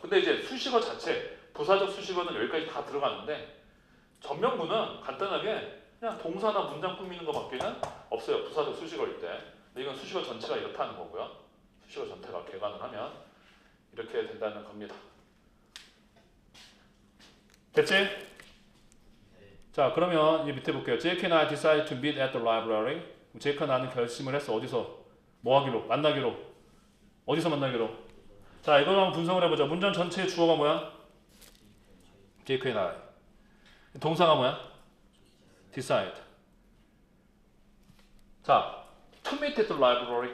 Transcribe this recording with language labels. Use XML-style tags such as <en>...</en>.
<ko>근데 이제 수식어 자체, 부사적 수식어는 여기까지 다 들어가는데, 전명구는 간단하게 그냥 동사나 문장 꾸미는 것밖에는 없어요. 부사적 수식어일 때. 근데 이건 수식어 전체가 이렇다는 거고요. 수식어 전체가 개관을 하면 이렇게 된다는 겁니다. 됐지? 자, 그러면 이 밑에 볼게요.</ko> <en>Jake and I decided to meet at the library.</en> <ko>제이크와 나는 결심을 했어. 어디서? 뭐 하기로? 만나기로. 어디서 만나기로? 자, 이걸 한번 분석을 해보자. 문장 전체의 주어가 뭐야?</ko> <en>Jake and I.</en> <ko>동사가 뭐야?</ko> <en>decide. 자, to meet at the library.</en>